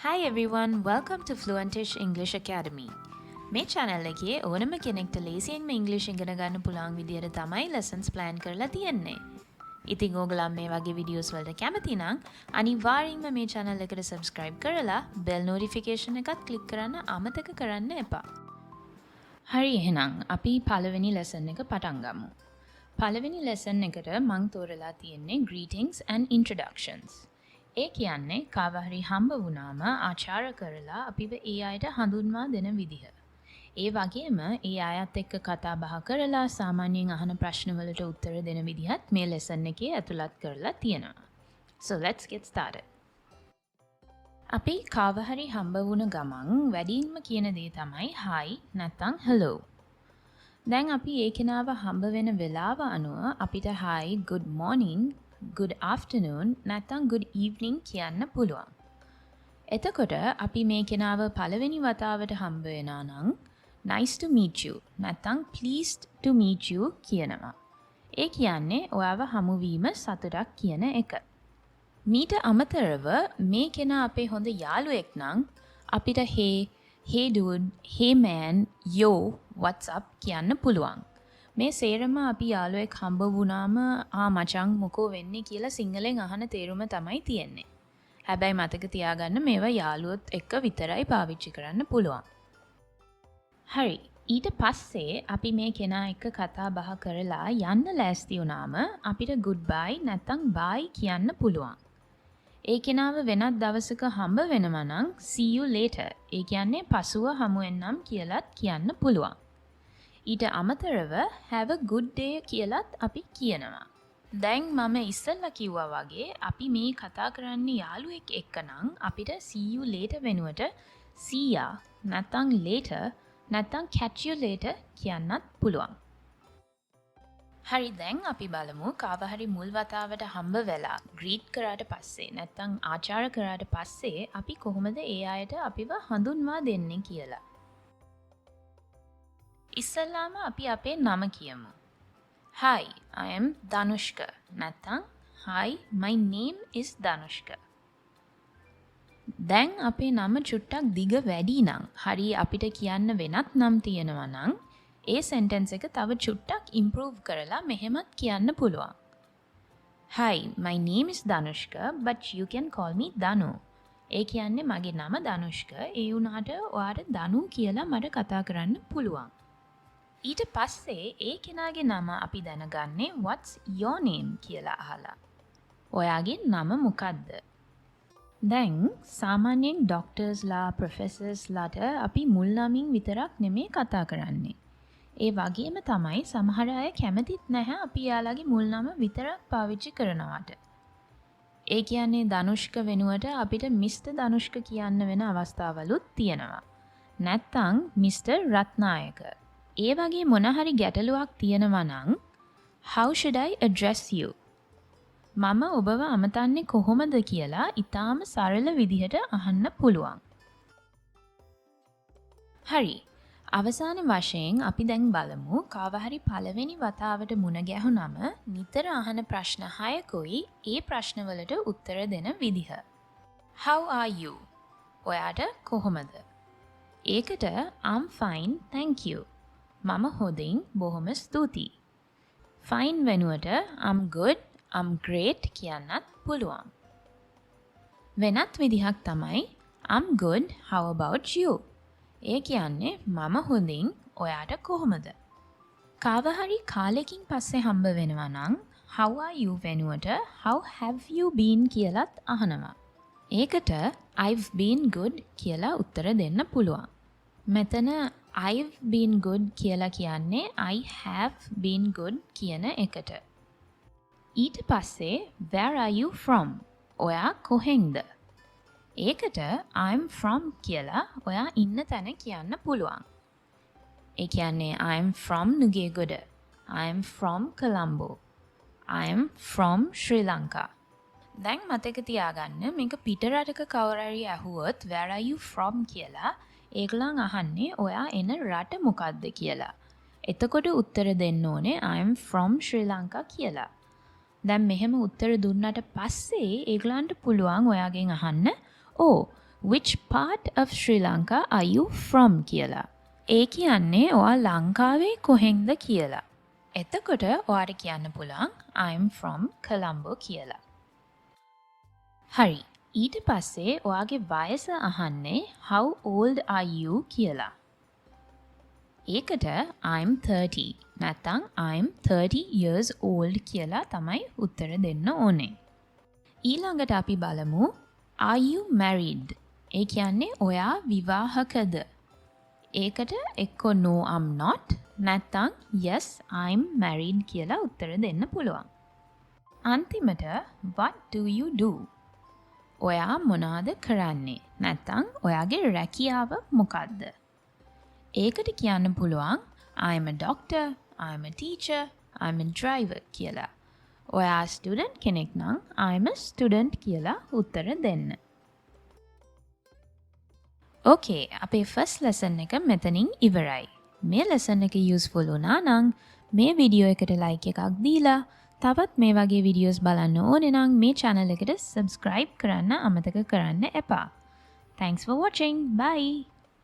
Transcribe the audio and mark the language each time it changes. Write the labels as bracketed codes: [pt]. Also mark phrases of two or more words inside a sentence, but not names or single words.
[en] Hi everyone, welcome to Fluentish English Academy. [si] මේ channel එකේ ඕනම කෙනෙක්ට ලේසියෙන්ම ඉංග්‍රීසි ඉගෙන ගන්න පුළුවන් විදියට තමයි [en] lessons plan [si] කරලා තියෙන්නේ. ඉතින් ඕගොල්ලෝ මේ වගේ videos වලට කැමති නම් අනිවාර්යෙන්ම මේ channel එකට subscribe කරලා [en] bell notification [si] එකත් click කරන්න අමතක කරන්න එපා. හරි එහෙනම් අපි පළවෙනි lesson එක පටන් ගමු. පළවෙනි lesson එකට මම තෝරලා තියෙන්නේ [en] greetings and introductions. [si] ඒ කියන්නේ කාව හරි හම්බ වුණාම ආචාර කරලා අපිව ඒ අයට හඳුන්වා දෙන විදිහ. ඒ වගේම ඒ අයත් එක්ක කතා බහ කරලා සාමාන්‍යයෙන් අහන ප්‍රශ්න වලට උත්තර දෙන විදිහත් මේ lesson එකේ ඇතුළත් කරලා තියෙනවා. [en] So let's get started. [si] අපි කාව හරි හම්බ වුණ ගමන් වැඩියෙන්ම කියන දේ තමයි hi නැත්නම් hello. දැන් අපි ඒ කෙනාව හම්බ වෙන වෙලාව අනුව අපිට [en] hi, good morning, good afternoon [si] නැත්නම් [en] good evening [si] කියන්න පුළුවන්. එතකොට අපි මේ කෙනාව පළවෙනි වතාවට හම්බ වෙනා නම් [en] nice to meet you [si] නැත්නම් [en] pleased to meet you [si] කියනවා. ඒ කියන්නේ ඔයාව හමු වීම සතුටක් කියන එක. මීට අමතරව මේ කෙනා අපේ හොඳ යාළුවෙක් නම් අපිට [en] hey dude, hey man, yo, what's up [si] කියන්න පුළුවන්. මේ සේරම අපි යාළුවෙක් හම්බ වුණාම මචං මොකෝ වෙන්නේ කියලා සිංහලෙන් අහන තේරුම තමයි තියෙන්නේ. හැබැයි මතක තියාගන්න මේවා යාළුවොත් එක්ක විතරයි පාවිච්චි කරන්න පුළුවන්. හරි. ඊට පස්සේ අපි මේ කෙනා එක්ක කතා බහ කරලා යන්න ලෑස්ති වුණාම අපිට goodbye නැත්නම් bye කියන්න පුළුවන්. ඒ කෙනාව වෙනත් දවසක හම්බ වෙනවා නම් [en] see you later. [si] ඒ කියන්නේ පසුව හමු වෙන්නම් කියලාත් කියන්න පුළුවන්. ඊට අමතරව [en] have a good day [si] කියලත් අපි කියනවා. දැන් මම ඉස්සෙල්ලා කිව්වා වගේ අපි මේ කතා කරන්නේ යාළුවෙක් එක්ක නම් අපිට [en] see you later [si] වෙනුවට [en] see ya [si] නැත්නම් later නැත්නම් [en] catch you later [si] කියන්නත් පුළුවන්. හරි දැන් අපි බලමු කාව හරි මුල් වතාවට හම්බ වෙලා greet කරාට පස්සේ නැත්නම් ආචාර කරාට පස්සේ අපි කොහොමද ඒ අයට අපිව හඳුන්වා දෙන්නේ කියලා. ඉස්සල්ලාම අපි අපේ නම කියමු. [en] Hi, I am Danushka. නැත්නම් Hi, my name is Danushka. [si] දැන් අපේ නම චුට්ටක් දිග වැඩි නම් හරි අපිට කියන්න වෙනත් නම් තියෙනවා නම් ඒ sentence එක තව චුට්ටක් improve කරලා මෙහෙමත් කියන්න පුළුවන්. [en] Hi, my name is Danushka, but you can call me Danu. [si] ඒ කියන්නේ මගේ නම Danushka. ඒ වුණාට ඔයාට දනු කියලා මට කතා කරන්න පුළුවන්. ඊට පස්සේ ඒ කෙනාගේ නම අපි දැනගන්නේ [en] what's your name [si] කියලා අහලා. ඔයාගේ නම මොකක්ද? දැන් සාමාන්‍යයෙන් [en] doctors professors [si] අපි මුල් නමින් විතරක් නෙමෙයි කතා කරන්නේ. ඒ වගේම තමයි සමහර අය කැමතිත් නැහැ අපි යාළගේ මුල් නම විතරක් පාවිච්චි කරනවට. ඒ කියන්නේ ධනුෂ්ක වෙනුවට අපිට මිස්ටර් ධනුෂ්ක කියන්න වෙන අවස්ථාවලුත් තියෙනවා. නැත්තම් මිස්ටර් රත්නායක. ඒ වගේ මොන හරි ගැටලුවක් තියෙනවා නම් [en] how should I address you? [si] මම ඔබව අමතන්නේ කොහොමද කියලා ඊටාම සරල විදිහට අහන්න පුළුවන්. හරි. අවසාන වශයෙන් අපි දැන් බලමු කාව හරි පළවෙනි වතාවට මුණ ගැහුනම නිතර අහන ප්‍රශ්න 6කුයි ඒ ප්‍රශ්නවලට උත්තර දෙන විදිහ. [en] How are you? [si] ඔයාට කොහොමද? [en] ඒකට I'm fine, thank you. [si] මම හොඳින් බොහොම ස්තුතියි. Fine වෙනුවට [en] I'm good, I'm great [si] කියන්නත් පුළුවන්. වෙනත් විදිහක් තමයි [en] I'm good, how about you? [si] ඒ කියන්නේ මම හොඳින් ඔයාට කොහොමද? කාව හරි කාලෙකින් පස්සේ හම්බ වෙනවා නම් [en] how are you [si] වෙනුවට [en] how have you been [si] කියලාත් අහනවා. ඒකට [en] I've been good [si] කියලා උත්තර දෙන්න පුළුවන්. [en] මෙතන I've been good [si] කියලා කියන්නේ [en] I have been good [si] කියන එකට. ඊට පස්සේ [en] where are you from? [si] ඔයා කොහෙන්ද? ඒකට [en] I'm from [si] කියලා ඔයා ඉන්න තැන කියන්න පුළුවන්. ඒ කියන්නේ [en] I'm from Nugegoda. I'm from Colombo. I'm from Sri Lanka. [si] දැන් මතක තියාගන්න මේක පිටරටක කවුරු හරි ඇහුවොත් [en] where are you from [si] කියලා ඒගොල්ලන් අහන්නේ ඔයා එන රට මොකක්ද කියලා. එතකොට උත්තර දෙන්න ඕනේ [en] I'm from Sri Lanka [si] කියලා. දැන් මෙහෙම උත්තර දුන්නාට පස්සේ ඒගොල්ලන්ට පුළුවන් ඔයාගෙන් අහන්න [en] Oh, which part of Sri Lanka are you from [si] කියලා. ඒ කියන්නේ ඔයා ලංකාවේ කොහෙන්ද කියලා. එතකොට ඔයාට කියන්න පුළුවන් [en] I'm from Colombo [si] කියලා. හරි. ඊට පස්සේ ඔයාගේ වයස අහන්නේ [en] how old are you [si] කියලා. ඒකට [en] I'm 30 [si] නැත්නම් [en] I'm 30 years old [si] කියලා තමයි උත්තර දෙන්න ඕනේ. ඊළඟට අපි බලමු [en] are you married? [si] ඒ කියන්නේ ඔයා විවාහකද? ඒකට එක්ක [en] no I'm not [si] නැත්නම් [en] yes I'm married [si] කියලා උත්තර දෙන්න පුළුවන්. [en] අන්තිමට what do you do? [si] ඔයා මොනවාද කරන්නේ? නැත්නම් ඔයාගේ රැකියාව මොකක්ද? ඒකට කියන්න පුළුවන් [en] I'm a doctor, I'm a teacher, I'm a driver කියලා. [si] ඔයා ස්ටුඩන්ට් කෙනෙක් නම් [en] I'm a student [si] කියලා උත්තර දෙන්න. ඕකේ, අපේ [en] first lesson [si] එක මෙතනින් ඉවරයි. මේ ලෙසන් එක යූස්ෆුල් වුණා නම් මේ වීඩියෝ එකට ලයික් එකක් දීලා තවත් මේ වගේ වීඩියෝස් බලන්න ඕනේ නම් මේ channel එකට subscribe කරන්න අමතක කරන්න එපා. [en] Thanks for watching. Bye.